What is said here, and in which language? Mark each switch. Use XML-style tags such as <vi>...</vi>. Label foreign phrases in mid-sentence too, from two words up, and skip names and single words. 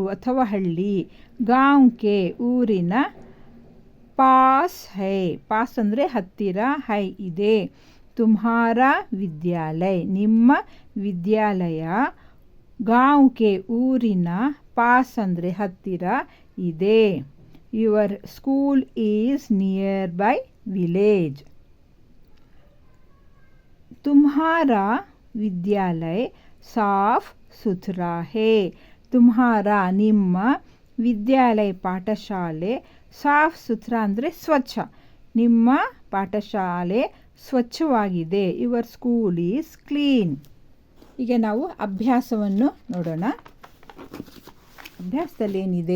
<kn>ಅಥವಾ ಹಳ್ಳಿ,</kn> <hi>गाँव के</hi> <kn>ಊರಿನ,</kn> <hi>पास है</hi> <kn>ಪಾಸ್ ಅಂದರೆ ಹತ್ತಿರ, ಹೈ ಇದೆ, तुम्हारा ವಿದ್ಯಾಲಯ ನಿಮ್ಮ ವಿದ್ಯಾಲಯ,</kn> <hi>गाँव के</hi> <kn>ಊರಿನ, ಪಾಸ್ ಅಂದರೆ ಹತ್ತಿರ ಇದೆ,</kn> <en>Your school is near by village.</en> <hi>तुम्हारा विद्यालय साफ सुथरा है.</hi> <kn>तुम्हारा ನಿಮ್ಮ, ವಿದ್ಯಾಲಯ ಪಾಠಶಾಲೆ,</kn> <hi>साफ सुथरा</hi> <kn>ಅಂದರೆ ಸ್ವಚ್ಛ, ನಿಮ್ಮ ಪಾಠಶಾಲೆ ಸ್ವಚ್ಛವಾಗಿದೆ,</kn> <en>your school is clean.</en> <kn>ಈಗ ನಾವು ಅಭ್ಯಾಸವನ್ನು ನೋಡೋಣ. ಅಭ್ಯಾಸದಲ್ಲಿ ಏನಿದೆ?</kn>